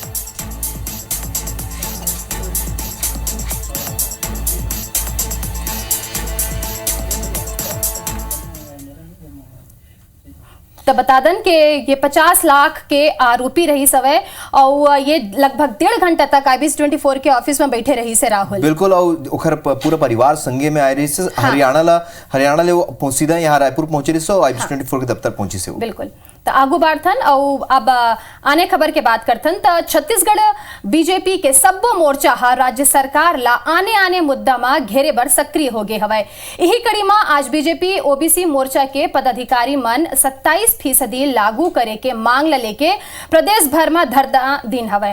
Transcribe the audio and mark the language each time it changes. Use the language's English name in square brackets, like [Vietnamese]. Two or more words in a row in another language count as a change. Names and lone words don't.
[Chhattisgarhi] तो बता दें कि ये 50 लाख के आरोपी रही सवय और ये लगभग 1.5 घंटा तक IBC 24 के ऑफिस में बैठे रही से राहुल। बिल्कुल और ओखर पूरा परिवार संगे में आए रही से। हाँ। हरियाणा ले वो सीधा यहाँ रायपुर पहुंचे रही से और IBC 24 के दफ्तर पहुंची से। बिल्कुल। तो आगू बाढ़थन और अब आने खबर के बात करथन। तो छत्तीसगढ़ बीजेपी के सब्बो मोर्चा हा राज्य सरकार ला आने मुद्दा में घेरे बर सक्रिय हो गए हवय। यही कड़ी में आज बीजेपी OBC मोर्चा के पदाधिकारी मन 27% लागू करे के मांग ला लेके प्रदेश भर में धरना दिन हवय।